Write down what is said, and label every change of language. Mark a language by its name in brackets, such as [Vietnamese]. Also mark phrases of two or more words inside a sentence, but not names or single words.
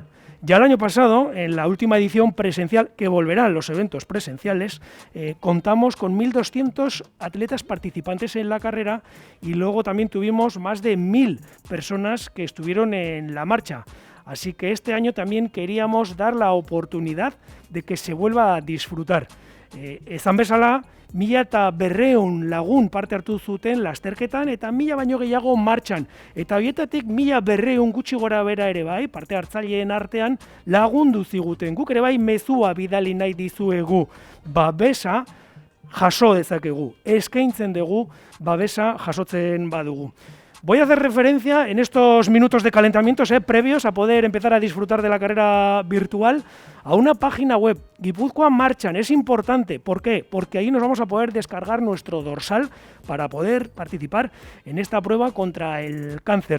[Spanish] Ya el año pasado, en la última edición presencial, que volverán los eventos presenciales, contamos con 1.200 atletas participantes en la carrera y luego también tuvimos más de 1.000 personas que estuvieron en la marcha. Así que este año también queríamos dar la oportunidad de que se vuelva a disfrutar. [Basque] Ezan bezala, 1.500 lagun parte hartu zuten lasterketan eta 1.000 baino gehiago martxan. Eta horietatik 1.200 gutxi gora bera ere bai, parte hartzaileen artean lagundu ziguten. Guk ere bai mezua bidali nahi dizuegu, babesa jaso dezakegu, eskaintzen dugu babesa jasotzen badugu. [Spanish] Voy a hacer referencia en estos minutos de calentamiento previos a poder empezar a disfrutar de la carrera virtual a una página web, Guipúzcoa Marchan. Es importante, ¿por qué? Porque ahí nos vamos a poder descargar nuestro dorsal para poder participar en esta prueba contra el cáncer.